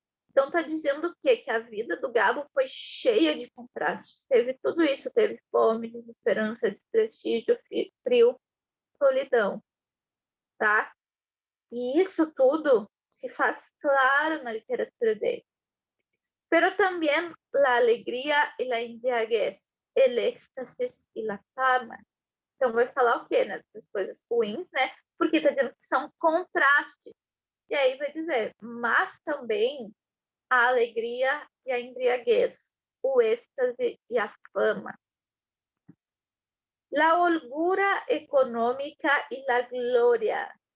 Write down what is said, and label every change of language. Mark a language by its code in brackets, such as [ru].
[pt] Então, está dizendo o quê? Que a vida do Gabo foi cheia de contrastes. Teve tudo isso, teve fome, desesperança, desprestígio, frio, solidão, tá? E isso tudo se faz claro na literatura dele. [es] Pero también la alegría y la embriaguez, el éxtasis y la fama. [pt] Então, vai falar o quê? Né? Das coisas ruins, né? Porque está dizendo que são contrastes. E aí vai dizer, mas também a alegria e a embriaguez, o êxtase e a fama. [es] La holgura económica y la gloria,